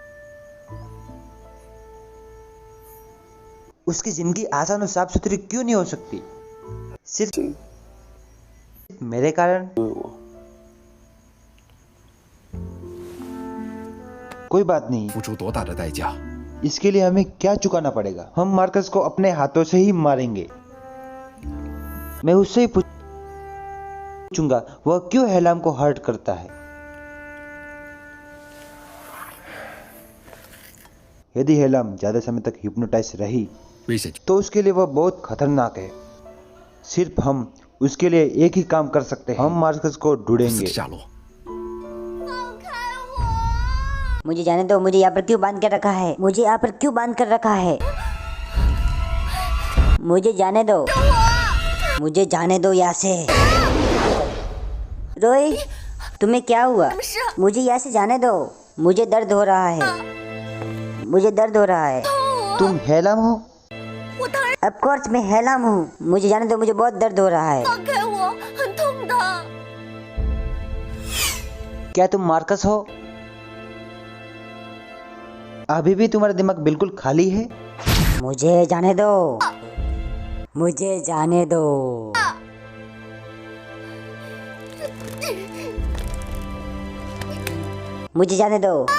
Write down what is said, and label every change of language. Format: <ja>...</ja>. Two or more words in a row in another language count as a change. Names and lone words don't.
<hi>उसकी जिंदगी आसान और साफ सुथरी क्यों नहीं हो सकती? सिर्फ मेरे कारण? कोई बात नहीं।</hi> <zh>付出多大的代价？</zh> <hi>इसके लिए हमें क्या चुकाना पड़ेगा? हम मार्कस को अपने हाथों से ही मारेंगे। मैं उससे ही पूछूंगा वह क्यों हेलाम को हर्ट करता है। यदि हेलाम ज्यादा समय तक हिप्नोटाइज रही</hi> <zh>危险</zh> <hi>तो उसके लिए वह बहुत खतरनाक है। सिर्फ हम उसके लिए एक ही काम कर सकते हैं। हम मार्कस को</hi> <zh>死</zh> <hi>ढूंढेंगे।</hi> <zh>的下落。放开我！</zh> <hi>मुझे जाने दो। मुझे यहाँ पर क्यों बांध कर रखा है? मुझे यहाँ पर क्यों बांध कर रखा है? मुझे जाने दो, मुझे जाने दो यहाँ से। रोई, तुम्हें क्या हुआ? मुझे यहाँ से जाने दो। मुझे दर्द हो रहा है, मुझे दर्द हो रहा है। तुम हेलाम हो?</hi> <zh>我当然</zh> <en>of course</en> <hi>मैं हेलाम हूँ। मुझे जाने दो, मुझे बहुत दर्द हो रहा है।</hi> <zh>放开我，很痛的。</zh> <hi>क्या तुम मार्कस हो? अभी भी तुम्हारा दिमाग बिल्कुल खाली है? मुझे जाने दो, मुझे जाने दो। मुझे जाने दो।</hi>